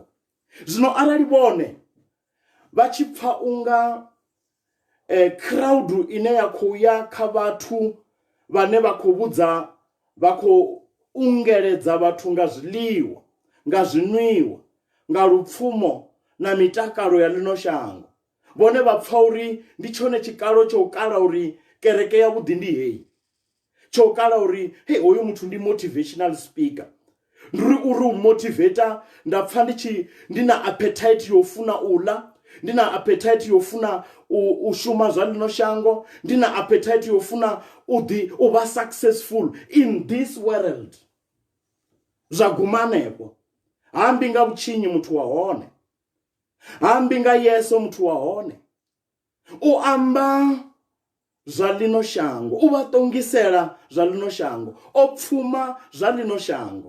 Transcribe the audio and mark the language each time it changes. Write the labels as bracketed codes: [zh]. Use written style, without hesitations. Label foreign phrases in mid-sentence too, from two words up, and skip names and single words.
[ve] Zwino arali vhone vha tshi pfa unga crowd ine ya khou ya kha vhathu vhane vha khou vhudza, vha khou ungeledza vhathu nga zwiḽiwa, nga zwinwiwa, nga lupfumo na mitakalo ya ḽino shango, vhone vha pfa uri ndi tshone tshikalo tsho u kala uri kereke ya vhuḓi ndi heyi, tsho u kala uri hey, hoyu muthu ndi [en] motivational speaker. [ve] Ndi uri u motivator, nda pfa ndi na appetite yo funa u ḽa, ndi na appetite yofuna u shuma zwa lino shango, ndi na appetite yofuna u vha [en] successful in this world. [ve] Zwa gumanepo, hambi nga vhutshinyi muthu wa hone, hambi nga yeso muthu wa hone, u amba zwa lino shango, u vha tongisela zwa lino shango, o pfuma zwa lino shango.